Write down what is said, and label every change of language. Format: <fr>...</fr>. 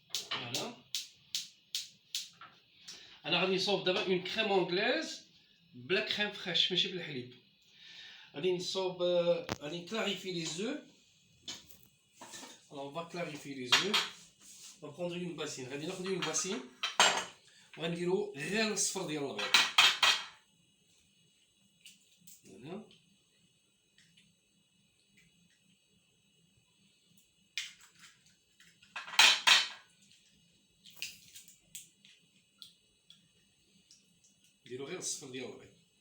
<ar>فوالا انا غادي نصوب دابا اون كريم انجليز بلا كريم فريش ماشي بالحليب. غادي نصوب غادي نكلاريفي لي زو.</ar> <fr>Alors on va clarifier les œufs. On va prendre une bassine.</fr> <ar>غادي ناخذ</ar> <fr>une bassine</fr> <ar>وغنديرو غير الصفر ديال البيض. هنا نديرو غير الصفر ديال البيض.</ar>